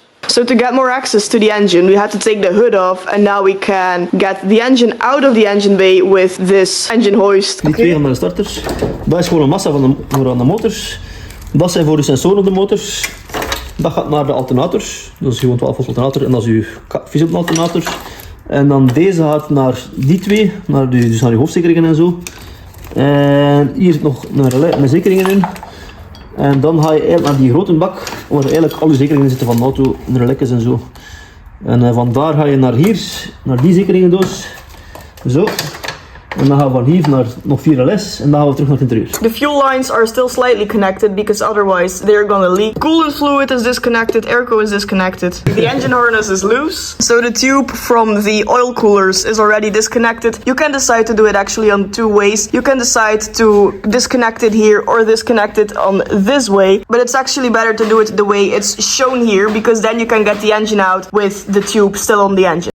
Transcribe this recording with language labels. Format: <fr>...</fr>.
<en>So to get more access to the engine, we had to take the hood off, and now we can get the engine out of the engine bay with this engine hoist.</en> <nl>Die twee gaan naar de starters. Dat is gewoon een massa voor aan de motors. Dat zijn voor de sensoren op de motors. Dat gaat naar de alternators. Dat is gewoon 12 volt alternator en dat is uw visop alternator. En dan deze gaat naar die twee, dus naar uw hoofdzekeringen en zo. En hier zit nog een relais met zekeringen in. En dan ga je eigenlijk naar die grote bak, waar eigenlijk al je zekeringen zitten van de auto, en de lekkers en zo. En vandaar ga je naar hier, naar die zekeringendoos. Zo. En dan gaan we van hier naar nog 4 LS en dan gaan we terug naar het interieur.</nl> <en>The fuel lines are still slightly connected because otherwise they're gonna leak. Coolant fluid is disconnected, airco is disconnected. The engine harness is loose, so the tube from the oil coolers is already disconnected. You can decide to do it actually on 2 ways. You can decide to disconnect it here or disconnect it on this way, but it's actually better to do it the way it's shown here because then you can get the engine out with the tube still on the engine.</en>